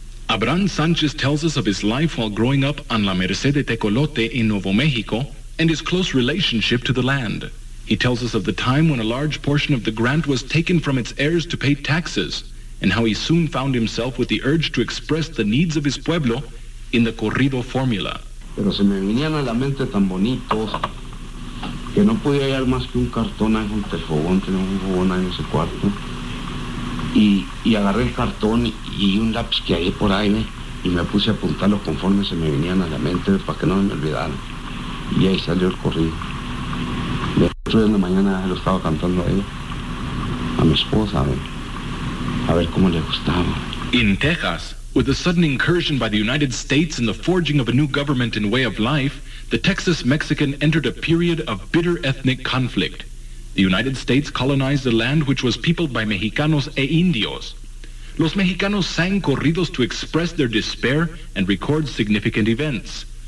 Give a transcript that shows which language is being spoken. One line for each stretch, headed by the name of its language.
English: Abraham Sanchez tells us of his life while growing up on La Merced de Tecolote in Nuevo Mexico and his close relationship to the land. He tells us of the time when a large portion of the grant was taken from its heirs to pay taxes, and how he soon found himself with the urge to express the needs of his pueblo in the corrido formula.
Spanish: Pero se me venían a la mente tan bonitos que no podía hallar más que un cartón en un tejobón, tenía un jugón en ese cuarto. Y agarré el cartón y un lápiz que hallé por ahí, y me puse a apuntarlo conforme se me venían a la mente para que no me olvidara. Y ahí salió el corrido. De 8 de la mañana lo estaba cantando ahí, a mi esposa, a ver cómo le gustaba.
English: In Texas, with the sudden incursion by the United States in the forging of a new government and way of life, the Texas-Mexican entered a period of bitter ethnic conflict. The United States colonized a land which was peopled by
Spanish: Mexicanos e Indios. los mexicanos
English: sang corridos to express their despair and record significant events.